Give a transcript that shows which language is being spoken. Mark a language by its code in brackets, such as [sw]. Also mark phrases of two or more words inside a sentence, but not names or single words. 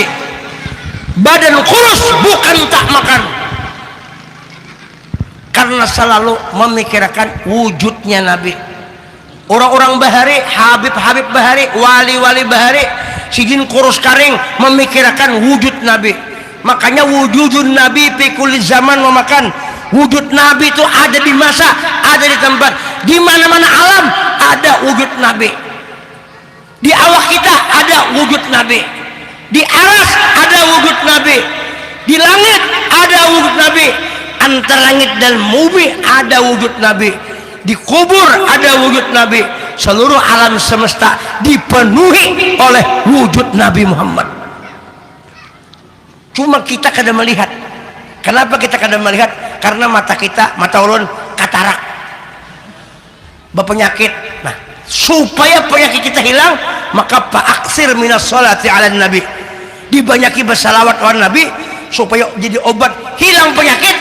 [id] Badan kurus bukan tak makan. Karena selalu memikirkan wujudnya Nabi. [bjn] Orang-orang bahari, Habib-habib bahari, wali-wali bahari, sidin kurus karing memikirkan wujud Nabi. [ar] Makanya وجود النبي في كل زمان memakan. [id] Wujud Nabi itu ada di masa, ada di tempat, di mana-mana alam ada wujud Nabi. Di awak kita ada wujud Nabi. Di aras ada wujud Nabi. Di langit ada wujud Nabi. Antara langit dan bumi ada wujud Nabi. Di kubur ada wujud Nabi. Seluruh alam semesta dipenuhi oleh wujud Nabi Muhammad. [bjn] Cuma kita kada melihat. Kenapa kita kada melihat? Karena mata kita, mata ulun katarak, berpenyakit. Nah, supaya penyakit kita hilang, maka [ar] فأكثر من الصلاة على النبي, [bjn] dibanyaki bersalawat [ar] على النبي [bjn] supaya jadi obat hilang penyakit.